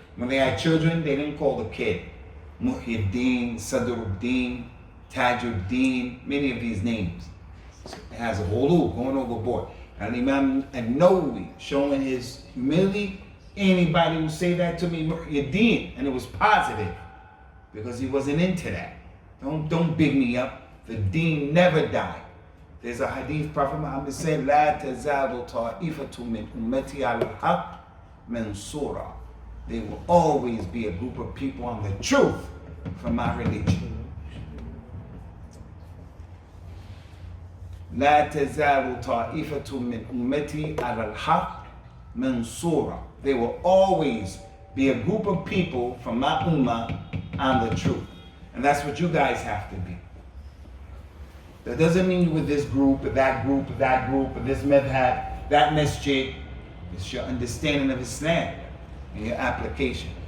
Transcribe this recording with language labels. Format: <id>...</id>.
<en>When they had children, they didn't call the kid Muhyiddin, Sadruddin, Tajuddin, many of these names. It has a ghulu, going overboard. And Imam An-Nawawi, showing his humility, anybody who say that to me, Muhyiddin, and it was positive, because he wasn't into that. Don't big me up. The deen never died. There's a hadith, Prophet Muhammad said,</en> <ar>لا تزال طائفة من أمتي على الحق منصورا.</ar> <en>There will always be a group of people on the truth from my religion.</en> <ar>لا تزال طائفة من أمتي على الحق منصورا.</ar> <en>There will always be a group of people from my ummah on the truth. And that's what you guys have to be. That doesn't mean you're with this group, or that group, or that group, or this madhab, that masjid. It's your understanding of Islam and your application.</en>